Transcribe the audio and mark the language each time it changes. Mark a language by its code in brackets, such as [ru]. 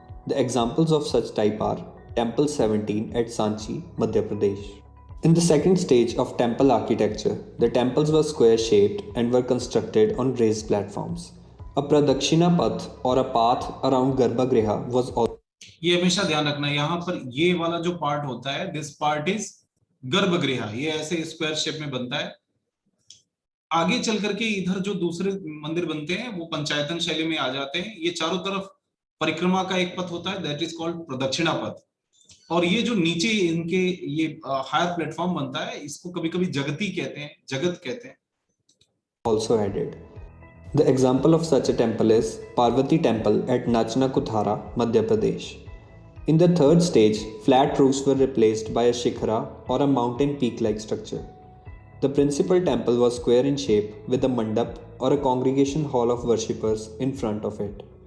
[en] The examples of such type are Temple 17 at Sanchi, Madhya Pradesh. In the second stage of temple architecture, the temples were square shaped and were constructed on raised platforms. A Pradakshina path or a path around Garbhagriha was also. [hi] ये हमेशा ध्यान रखना, यहाँ पर ये वाला जो part होता है, [en] this part is गर्भगृह, [hi] ये ऐसे स्क्वायर शेप में बनता है। आगे चल करके इधर जो दूसरे मंदिर बनते हैं वो पंचायतन शैली में आ जाते हैं। ये चारों तरफ परिक्रमा का एक पथ होता है, [en] That is called प्रदक्षिणा पथ। [hi] और ये जो नीचे इनके ये हायर प्लेटफॉर्म बनता है, इसको कभी कभी जगती कहते हैं, जगत कहते हैं। [en] Also added. The example of such a temple is Parvati Temple at Nachna Kuthara, Madhya Pradesh. In the third stage, flat roofs were replaced by a shikhara or a mountain peak-like structure. The principal temple was square in shape with a mandap or a congregation hall of worshippers in front of it.